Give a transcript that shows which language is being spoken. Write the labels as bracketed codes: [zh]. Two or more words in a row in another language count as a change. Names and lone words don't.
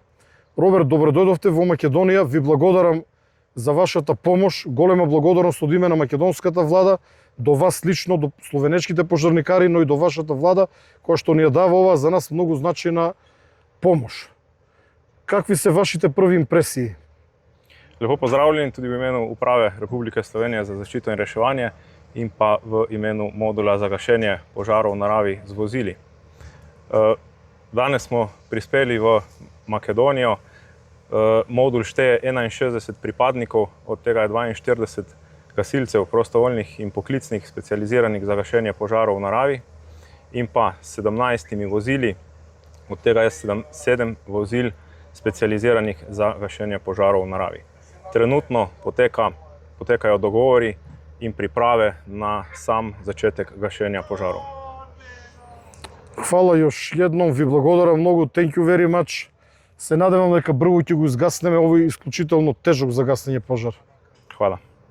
[mk] Роберт, добро дојдовте во Македонија. Ви благодарам за вашата помош. Голема благодарност од име на македонската влада, до вас лично, до словенечките пожарникари, но и до вашата влада, која што ни ја дава ова за нас многу значајна помош. Какви се вашите први импресии? [sl] Lepo pozdravljeni tudi v imenu Uprave Republike Slovenije za zaščito in reševanje in pa v imenu modula za gašenje požarov v naravi z vozili. Danes smo prispeli v Makedonijo. Modul šteje 61 pripadnikov, od tega je 42 gasilcev, prostovoljnih in poklicnih, specializiranih za gašenje požarov v naravi, in pa 17 vozili, od tega je 7 vozil specializiranih za gašenje požarov v naravi. Trenutno potekajo dogovori in priprave na sam začetek gašenja požarov. [sr] Хвала još jednom, [mk] ви благодарам многу, [en] thank you very much. [mk] Се надевам дека брзо ќе го изгаснеме овој исклучително тежок за гаснење пожар. Hvala.